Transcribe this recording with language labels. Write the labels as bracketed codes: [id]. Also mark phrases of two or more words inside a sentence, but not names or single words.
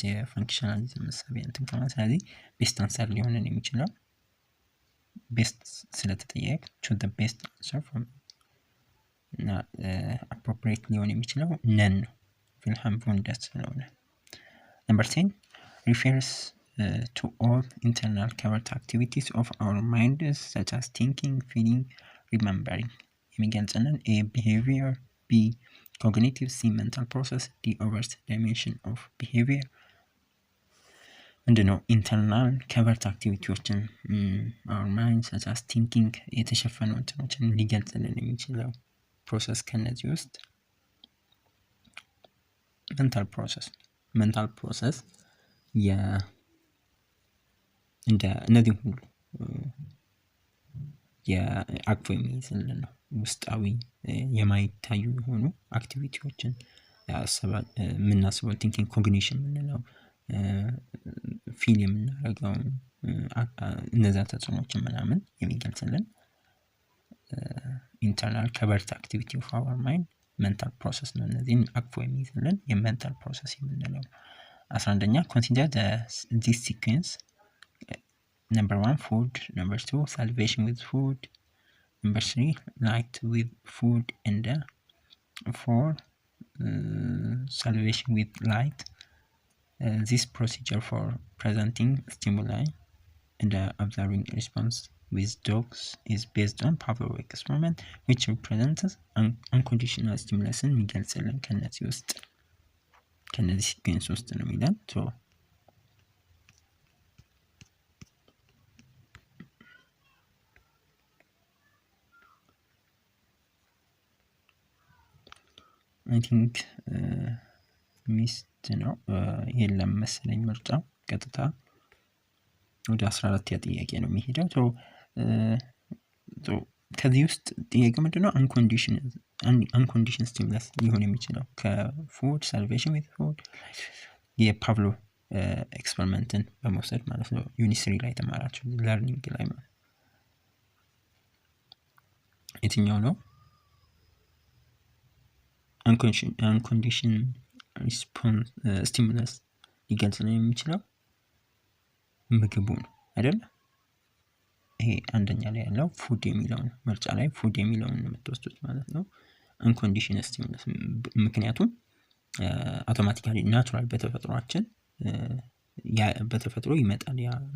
[am] የፋንክሽናሊዝም መሳቢ እንትን ከማለት ስለዚህ [en] best answer [am] ሊሆንን የሚችለው ቤስት ስለተጠየቅ [en] choose the best answer from [am] እና አፕሮፕሪየት ሊሆን የሚችለው ነን ነው ቪልሃም ቮንደስ ስለሆነ ነምበር 10 [en] refers to all internal covert activities of our minds such as thinking, feeling, remembering የሚገልጽልን A behavior, B cognitive, C mental process, D overt dimension of behavior ምንድነው internal covert activities our mind such as thinking [am] የተሸፈኑ እንትኖችን ሊገልጽልን የሚችለው ፕሮሰስ ከነዚህ ውስጥ [en] mental process [am] እንደ እነዚህ ሁሉ የአክቶ የሚይዝልን ነው ውስጣዊ የማይታዩ የሆኑ አክቲቪቲዎችን የምናስበው ቲንኪንግ ኮግኒሽን የምንለው ፊል የምናደርገው እነዛ ተጽዕኖችን ምናምን የሚገልጽልን [en] internal covert activity of our mind mental process [am] ነው እነዚህን አቅፎ የሚይዝልን የሜንታል ፕሮሰስ የምንለው 11ኛ [en] consider this sequence number 1 food number 2 salvation with food number 3 light with food and 4 salvation with light this procedure for presenting stimuli and observing response with dogs is based on Pavlov experiment which represents unconditional stimulation [am] የሚገልጽልን ከነዚህ ውስጥ ከነዚህ ሲኩዌንስ ውስጥ ነው የሚለን ሶ [en] I think [am] ሚስት ነው የለም መሰለኝ ምርጫው ቀጥታ ወደ 14 ጥያቄ ነው የሚሄደው ሶ ከዚህ ውስጥ ጥያቄው ምንድነው [en] unconditional stimulus [am] ሊሆን የሚችለው ከፉድ [en] salvation with food [am] የፓቭሎ ኤክስፐሪመንትን በመውሰድ ማለት ነው ዩኒስሪ ላይ ተማራችሁ ለርኒንግ ላይ ማለት የትኛው ነው [en] unconditional response stimulus [am] ሊገልጽ ነው የሚችለው ምግቡ ነው አይደል ይሄ አንደኛ ላይ ያለው ፉድ የሚለው ነው ምርጫ ላይ ፉድ የሚለው ነው የምትወስዱት ማለት ነው [en] unconditional stimulus [am] ምክንያቱም አውቶማቲካሊ ናቹራል በተፈጥሯችን በተፈጥሮ ይመጣል ያ